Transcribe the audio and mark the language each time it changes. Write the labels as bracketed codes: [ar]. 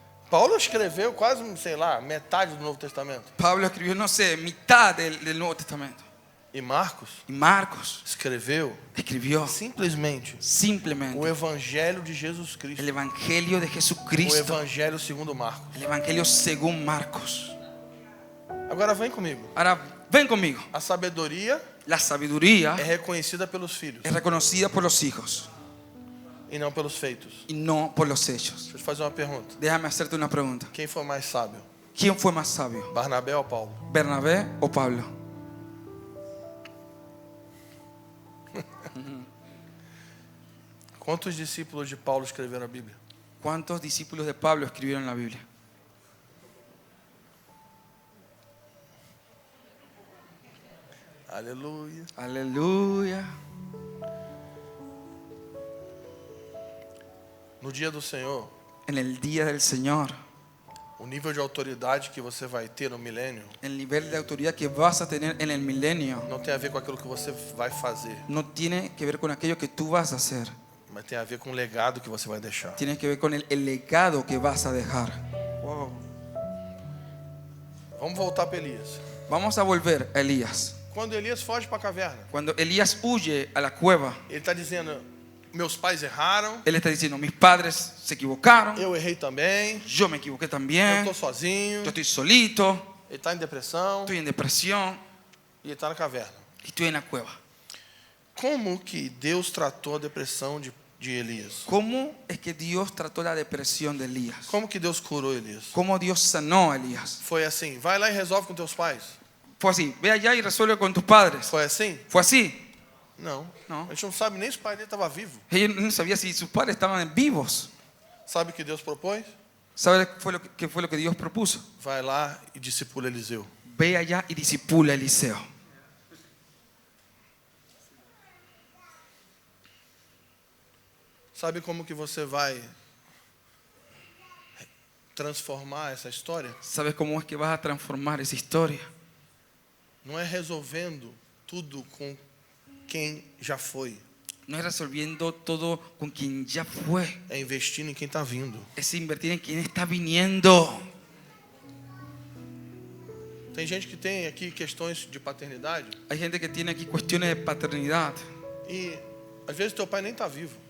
[pt] Paulo escreveu quase, sei lá, metade do Novo Testamento. [es] Pablo escribió, no sé, mitad del Nuevo Testamento. [pt] E Marcos [es] Y Marcos [pt] escreveu [es] escribió [pt] simplesmente [es] simplemente [pt] o Evangelho de Jesus Cristo. [es] el Evangelio de [pt] O [es] Jesucristo. [pt] Evangelho segundo Marcos. [es] El Evangelio según Marcos. [pt] Agora vem comigo. [es] Ahora, ven conmigo. [pt] A sabedoria [es] La sabiduría [pt] é reconhecida pelos filhos [es] es reconocida por los hijos [pt] e não pelos feitos. [es] y no por los hechos. [pt] Deixa eu te fazer uma pergunta. [es] Déjame hacerte una pregunta. [pt] Quem foi mais sábio? [es] ¿Quién fue más sabio? [pt] Barnabé ou Paulo? [es] ¿Bernabé o Pablo? [pt] Quantos discípulos de Paulo escreveram a Bíblia? [es] ¿Cuántos discípulos de Pablo escribieron la Biblia? [pt] Aleluia. [es] Aleluya. [pt] No dia do Senhor, [es] En el día del Señor, [pt] o nível de autoridade que você vai ter no milênio [es] el nivel de autoridad que vas a tener en el milenio [pt] não tem a ver com aquilo que você vai fazer, [es] no tiene que ver con aquello que tú vas a hacer. [pt] mas tem a ver com o legado que você vai deixar. [es] Tiene que ver con el legado que vas a dejar. Wow. [pt] Vamos voltar para Elias. [es] Vamos a volver a Elías. [pt] Quando Elias foge para a caverna, [es] Cuando Elías huye a la cueva, [pt] ele está dizendo: meus pais erraram, [es] él está diciendo, mis padres se equivocaron, [pt] eu errei também, [es] yo me equivoqué [pt] eu [es] también, [pt] estou sozinho. [es] yo estoy solito, [pt] Ele está em depressão [es] estoy en depresión [pt] e ele está na caverna. [es] y estoy en la cueva. [pt] Como que Deus tratou a depressão de Elias? [es] ¿Cómo es que Dios trató la depresión de Elías? [pt] Como que Deus curou Elias? [es] ¿Cómo Dios sanó a Elías? [pt] Foi assim: vai lá e resolve com teus pais. [es] Fue así, ve allá y resuelve con tus padres. [pt] Foi assim? [es] Fue así. [pt] Não. Não. A gente não sabe nem se o pai dele estava vivo. [es] Ella no sabía si sus padres estaban vivos. [pt] Sabe o que Deus propôs? [es] ¿Sabe qué fue lo que Dios propuso? [pt] Vai lá e discipula Eliseu. [es] Ve allá y disipula a Eliseo. [pt] Sabe como que você vai transformar essa história? [es] ¿Sabes cómo es que vas a transformar esa historia? [pt] Não é resolvendo tudo com quem já foi. [es] No es resolviendo todo con quien ya fue. [pt] É investindo em quem está vindo. [es] Es invertir en quien está viniendo. [pt] Tem gente que tem aqui questões de paternidade [es] Hay gente que tiene aquí cuestiones de paternidad. [pt] e às vezes teu pai nem está vivo.